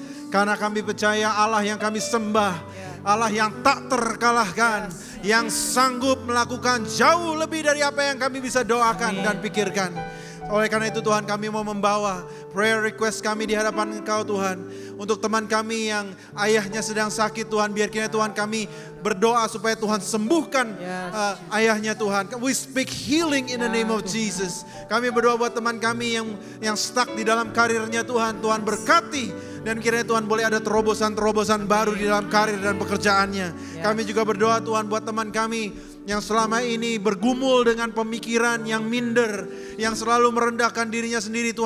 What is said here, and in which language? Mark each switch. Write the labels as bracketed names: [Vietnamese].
[Indonesian] Karena kami percaya Allah yang kami sembah, Allah yang tak terkalahkan, yang sanggup melakukan jauh lebih dari apa yang kami bisa doakan dan pikirkan. Oleh karena itu Tuhan, kami mau membawa prayer request kami di hadapan Engkau Tuhan. Untuk teman kami yang ayahnya sedang sakit Tuhan, biar kiranya Tuhan kami berdoa supaya Tuhan sembuhkan ayahnya Tuhan. [English] We speak healing in the name of Jesus. [Indonesian] Kami berdoa buat teman kami yang stuck di dalam karirnya Tuhan. Tuhan berkati dan kiranya Tuhan boleh ada terobosan-terobosan baru di dalam karir dan pekerjaannya. Kami juga berdoa Tuhan buat teman kami yang selama ini bergumul dengan pemikiran yang minder, yang selalu merendahkan dirinya sendiri.